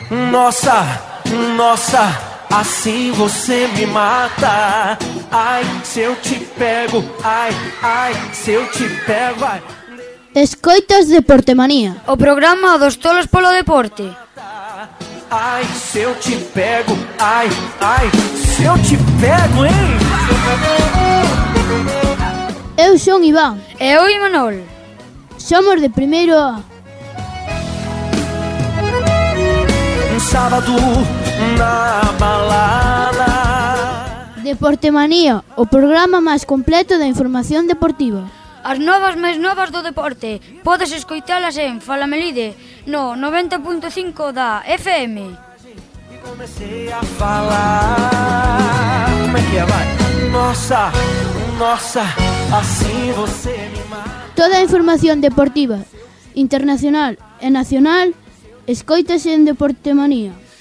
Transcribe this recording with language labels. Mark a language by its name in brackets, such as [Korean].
[Portuguese] Nossa, nossa, assim você me mata. Ai, se eu te pego, ai, ai, se eu te pego, ai. [Galician] Escoitas Deporte Manía, o programa dos tolos polo deporte. [Portuguese] Ai, se eu te pego, ai, ai, se eu te pego, hein. [Galician] Eu sou Iván. Eu e Manol. Somos de primeiro A. [Portuguese] Sábado na balada. [Galician] Deporte Manía, o programa máis completo da información deportiva. As novas máis novas do deporte podes escoitalas en Fala Melide no 90.5 da FM. [Portuguese] E comecei a falar. Como é que vai? Nossa, nossa, assim você me mata. [Galician] Toda a información deportiva internacional e nacional escoítase en Deporte Manía.